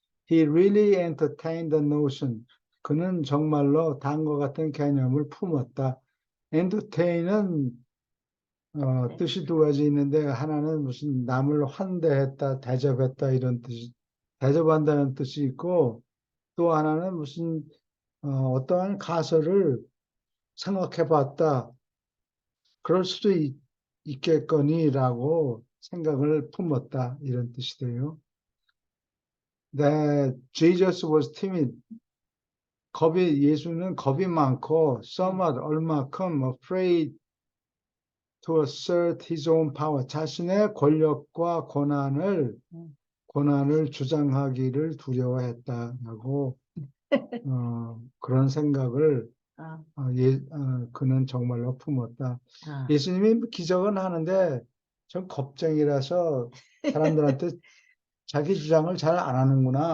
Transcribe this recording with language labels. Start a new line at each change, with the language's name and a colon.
English: He really entertained the notion.
Korean: 그는 정말로 다음과 같은 개념을 품었다. entertain은 네. 뜻이 두 가지 있는데 하나는 무슨 남을 환대했다, 대접했다 이런 뜻이 대접한다는 뜻이 있고 또 하나는 무슨 어떠한 가설을 생각해 봤다. 그럴 수도 있겠거니라고 생각을 품었다 이런 뜻이 돼요.
English: That Jesus was timid.
Korean: 예수는 겁이 많고
English: somewhat
Korean: 얼마큼
English: afraid to assert his own power.
Korean: 자신의 권력과 권한을 주장하기를 두려워했다라고 그런 생각을 아, 그는 정말로 품었다. 아, 예수님이 기적은 하는데 전 겁쟁이라서 사람들한테 자기 주장을 잘 안 하는구나.